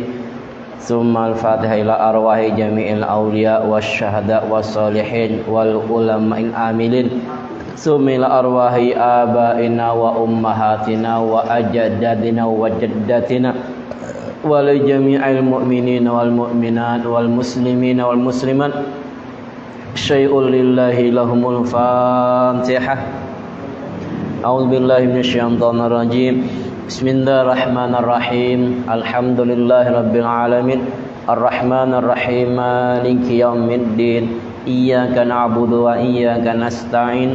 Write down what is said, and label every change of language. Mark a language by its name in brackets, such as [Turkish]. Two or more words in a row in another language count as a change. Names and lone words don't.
[Arabic] ثم الفاتحة إلى أرواح جميع الأولياء والشهداء والصالحين والعلماء العاملين. ثم إلى أرواح آبائنا وأمهاتنا وأجدادنا وجداتنا ولجميع المؤمنين والمؤمنات والمسلمين والمسلمات. شيء لله لهم الفاتحة. أعوذ بالله من الشيطان الرجيم. بسم الله الرحمن الرحيم. الحمد لله رب العالمين. الرحمن الرحيم. مالك يوم الدين. إياك نعبد وإياك نستعين.